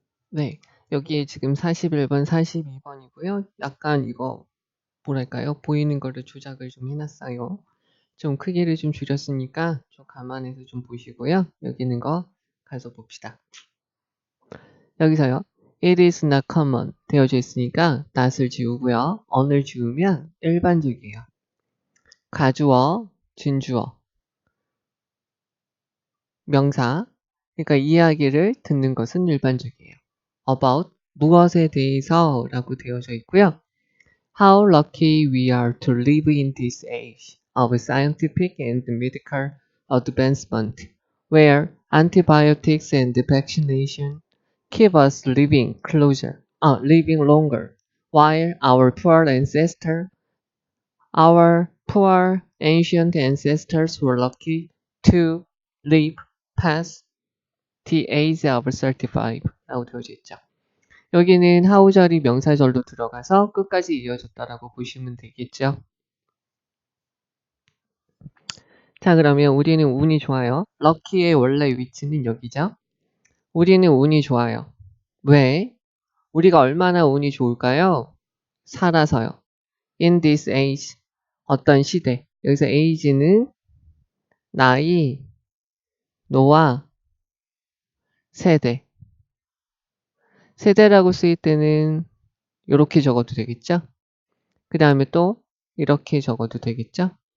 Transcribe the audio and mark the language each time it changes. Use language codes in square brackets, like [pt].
[ko] 네, 여기 지금 41번, 42번이고요. 약간 이거 뭐랄까요? 보이는 거를 조작을 좀 해놨어요. 좀 크기를 좀 줄였으니까 좀 감안해서 좀 보시고요. 여기 있는 거 가서 봅시다. 여기서요. [en] It is not common [ko] 되어져 있으니까 not을 지우고요. on을 지우면 일반적이에요. 가주어, 진주어, 명사. 그러니까 이야기를 듣는 것은 일반적이에요. About 무엇에 대해서 라고 되어져 있고요. [en] How lucky we are to live in this age of scientific and medical advancement, where antibiotics and vaccination keep us living longer, while our poor ancient ancestors were lucky to live past the age of 35 [ko] 라고 되어져 있죠. 여기는 how절이 명사절로 들어가서 끝까지 이어졌다라고 보시면 되겠죠. 자, 그러면 우리는 운이 좋아요. 럭키의 원래 위치는 여기죠. 우리는 운이 좋아요. 왜? 우리가 얼마나 운이 좋을까요? 살아서요. [en] In this age, [ko] 어떤 시대. 여기서 age는 나이, 노화, 세대. 세대라고 쓰일 때는 이렇게 적어도 되겠죠? 그 다음에 또 이렇게 적어도 되겠죠?